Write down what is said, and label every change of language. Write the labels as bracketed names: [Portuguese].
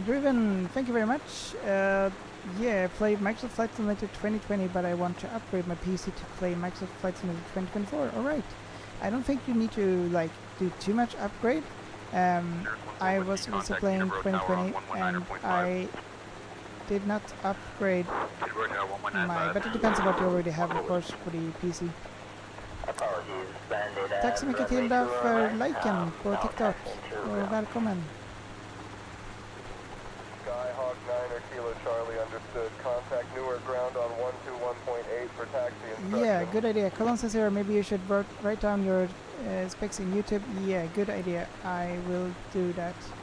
[English] Driven, thank you very much. Yeah, I played Microsoft Flight Simulator 2020, but I want to upgrade my PC to play Microsoft Flight Simulator 2024. Alright. I don't think you need to like do too much upgrade. I was also playing 2020 and I did not upgrade my, but it depends on what you already have, of course, for the PC. [Swedish] Tack så mycket Tilda för liken på TikTok och välkommen. [English] Skyhawk 9 Kilo Charlie understood. Contact Newark ground on 121.8 for taxi instruction. Yeah, good idea. Colin says here, maybe you should write down your specs in YouTube. Yeah, good idea. I will do that.